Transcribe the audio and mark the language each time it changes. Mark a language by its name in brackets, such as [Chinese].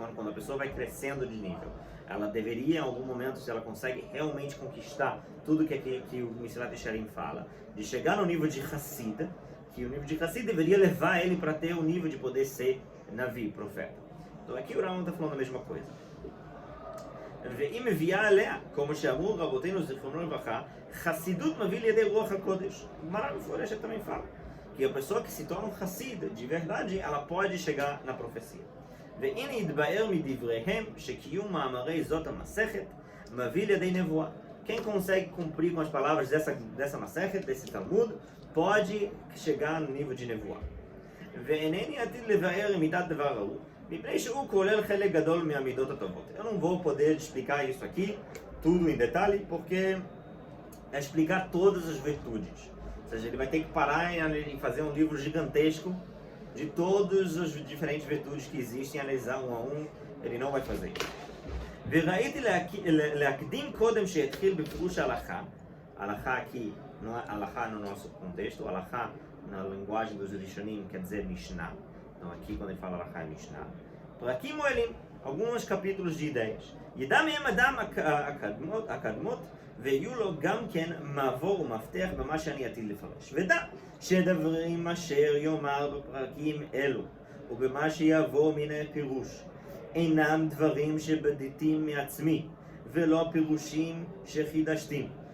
[Portuguese] Quando a pessoa vai crescendo de nível, ela deveria em algum momento, se ela consegue realmente conquistar tudo que o Mesilat Yesharim fala, de chegar no nível de Hassid, que o nível de Hassid deveria levar ele para ter o nível de poder ser Navi, profeta. Então aqui o Rambam está falando a mesma coisa. [Hebrew] ואם מביאה עליה, כמו שאמרו רבותינו זיכרונו לברכה, חסידות מביא לידי רוח הקודש. גמרא מפורשת [Portuguese] também fala que a pessoa que se torna um Hassid de verdade, ela pode chegar na profecia. [Hebrew] והנה יתבאר מדבריהם שקיום מאמרי זאת המסכת מביא לידי נבואה. [Portuguese] Quem consegue cumprir com as palavras dessa Masechet, desse Talmud, pode chegar no nível de nevoá. [Hebrew] ואינני עתיד לבאר מידת דבר ההוא, מפני שהוא כולל חלק גדול מהמידות הטובות. [Portuguese] Eu não vou poder explicar isso aqui, tudo em detalhe, porque é explicar todas as virtudes. Ou seja, ele vai ter que parar e fazer um livro gigantesco de todas as diferentes virtudes que existem, analisar um a um, ele não vai fazer isso. [Hebrew] וראיתי להקדים קודם שהתחיל בפירוש ההלכה, [Portuguese] ההלכה aqui, ההלכה no nosso contexto, ההלכה na linguagem dos Rishonim quer dizer Mishnah. Então aqui quando ele fala Alachá é Mishnah. Por aqui Moelim, alguns capítulos de ideias. [Hebrew] ידע מהם אדם הקדמות ויהיו לו גם כן מעבור ומפתח במה שאני עתיד לפרש. ודע שדברים אשר יאמר בפרקים אלו ובמה שיבוא מן הפירוש אינם דברים שבדיתים מעצמי ולא פירושים שחידשתים.